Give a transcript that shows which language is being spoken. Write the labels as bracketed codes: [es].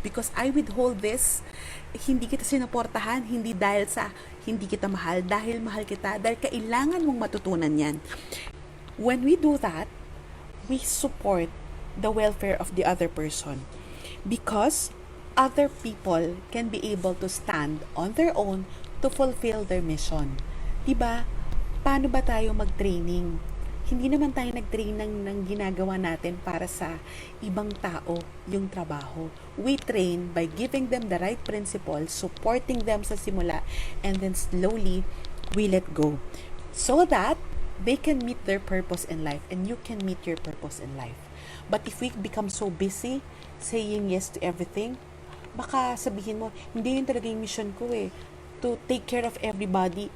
[en] Because I withhold this, [tl] hindi kita sinuportahan, hindi dahil sa hindi kita mahal, dahil mahal kita, dahil kailangan mong matutunan yan. [en] When we do that, we support the welfare of the other person. Because other people can be able to stand on their own to fulfill their mission. [tl] Diba? Paano ba tayo mag-training? Hindi naman tayo nag-train ng ginagawa natin para sa ibang tao yung trabaho. [en] We train by giving them the right principles, supporting them [tl] sa simula, [en] and then slowly, we let go. So that they can meet their purpose in life and you can meet your purpose in life. But if we become so busy saying yes to everything, [tl] baka sabihin mo, hindi yun talaga yung mission ko [en] to take care of everybody.